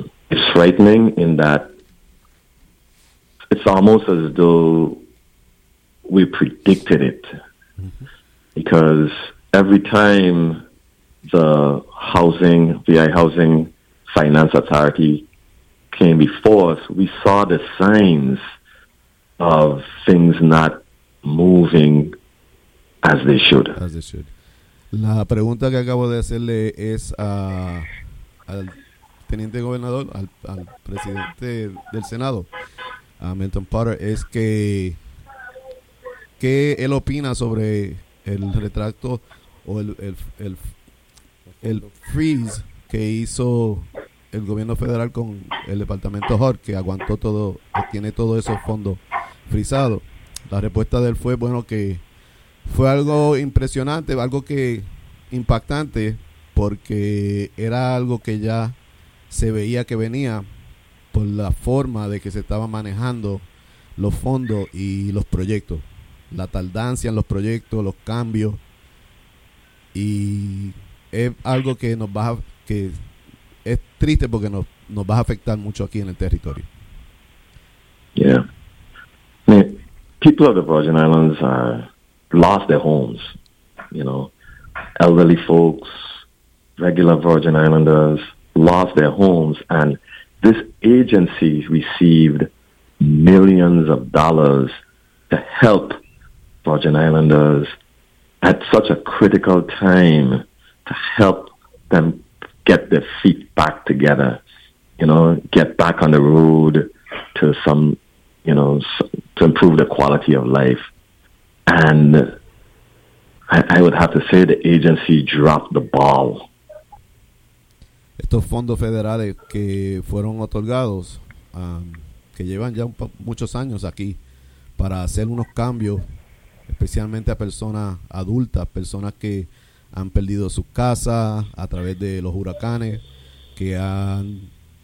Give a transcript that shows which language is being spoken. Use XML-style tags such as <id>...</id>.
<en>It's frightening in that it's almost as though we predicted it, because every time the housing, VI Housing Finance Authority came before us, we saw the signs of things not moving as they should. As they should.</en> <es>La pregunta que acabo de hacerle es al teniente gobernador, al presidente del Senado, a Milton Potter, es que qué él opina sobre el retracto o el freeze que hizo el gobierno federal con el departamento HUD, que aguantó todo, que tiene todos esos fondos frisados. La respuesta de él fue, bueno, que fue algo impresionante, algo que impactante, porque era algo que ya se veía que venía por la forma de que se estaban manejando los fondos y los proyectos, la tardancia en los proyectos, los cambios, y es algo que nos va a, que es triste porque nos va a afectar mucho aquí en el territorio.</es> <en>Yeah. People of the Virgin Islands are lost their homes, you know, elderly folks, regular Virgin Islanders lost their homes, and this agency received millions of dollars to help Virgin Islanders at such a critical time, to help them get their feet back together, you know, get back on the road to some, you know, to improve the quality of life. And I would have to say the agency dropped the ball.</en> <es>Estos fondos federales que fueron otorgados, que llevan ya muchos años aquí, para hacer unos cambios, especialmente a personas adultas, personas que han perdido sus casas a través de los huracanes, que han</es>